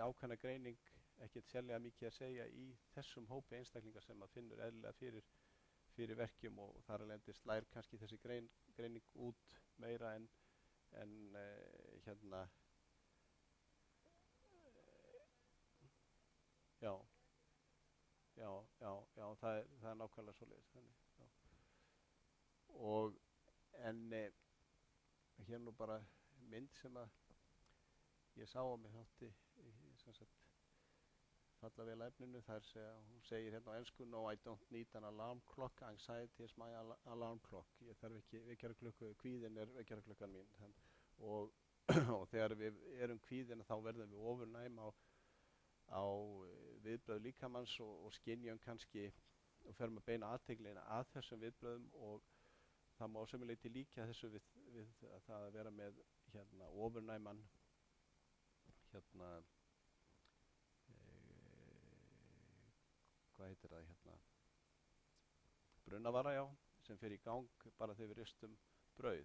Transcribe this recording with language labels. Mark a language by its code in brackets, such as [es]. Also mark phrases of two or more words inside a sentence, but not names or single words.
[is] ákveðna greining ekkert sérlega mikið að segja í þessum hópi einstaklingar sem að finnur eðlilega fyrir verkjum, og þar af leiðandi slær kannski þessi greining út meira en það er nákvæmlega svoleiðis þannig. Og hér nú bara mynd sem að ég sá og mér þótti falla vel að efninu. Hún segir hérna á ensku: [en] No, I don't need an alarm clock, anxiety is my alarm clock. [is] Ég þarf ekki vekjaraklukku, kvíðinn er vekjaraklukkan mín. Og þegar við erum kvíðin þá verðum við ofurnæm á viðbrögð líkamanns og skynjum kannski og ferum að beina athyglinni að þessum viðbrögðum, og það má sömuleyti líka þessu við það að vera með ofurnæman hvað heitir það brunavara, sem fer í gang bara þegar við ristum brauð.